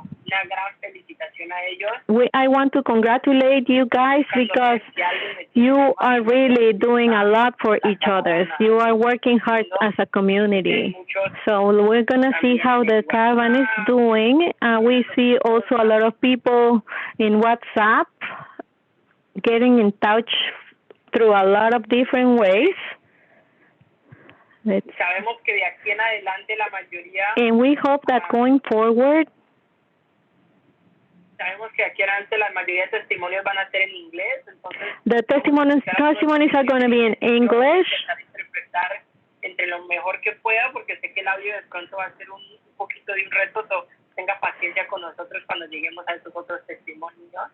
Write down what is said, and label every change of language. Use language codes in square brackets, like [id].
[es] una gran felicitación a ellos. [en] I want to congratulate you guys because you are really doing a lot for each other. You are working hard as a community. So we're going to see how the Caravan is doing. We see also a lot of people in WhatsApp getting in touch through a lot of different ways. [es] Sabemos que de aquí en adelante la mayoría, [en] and we hope that going forward, [es] sabemos que aquí adelante la mayoría de testimonios van a ser en inglés, entonces [en] the testimonies are going to be in English. [es] Interpretar entre lo mejor que pueda, porque sé que el audio de pronto va a ser un poquito de un reto, so tenga paciencia con nosotros cuando lleguemos a esos otros testimonios.